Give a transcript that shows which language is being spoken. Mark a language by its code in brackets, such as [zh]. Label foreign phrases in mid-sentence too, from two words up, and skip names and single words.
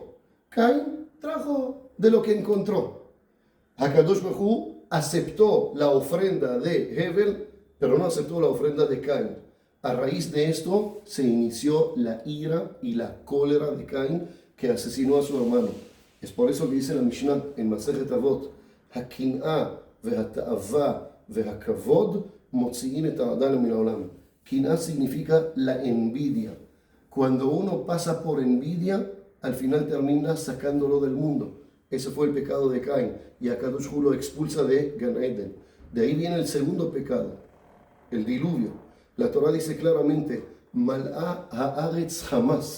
[es] Caín trajo de lo que encontró. Hakadosh Baruj Hu aceptó la ofrenda de Hebel, pero no aceptó la ofrenda de Caín. A raíz de esto se inició la ira y la cólera de Caín, que asesinó a su hermano. Es por eso que dice la Mishnah en Masejet Avot, [he] הקנאה והתאוה והכבוד מוציאין את האדם מן העולם. [es] Kin'a significa la envidia. Cuando uno pasa por envidia, al final termina sacándolo del mundo. Ese fue el pecado de Caín, y Akadosh Hu lo expulsa de Gan Eden. De ahí viene el segundo pecado, el diluvio. La Torah dice claramente, [he] מלאה הארץ חמס.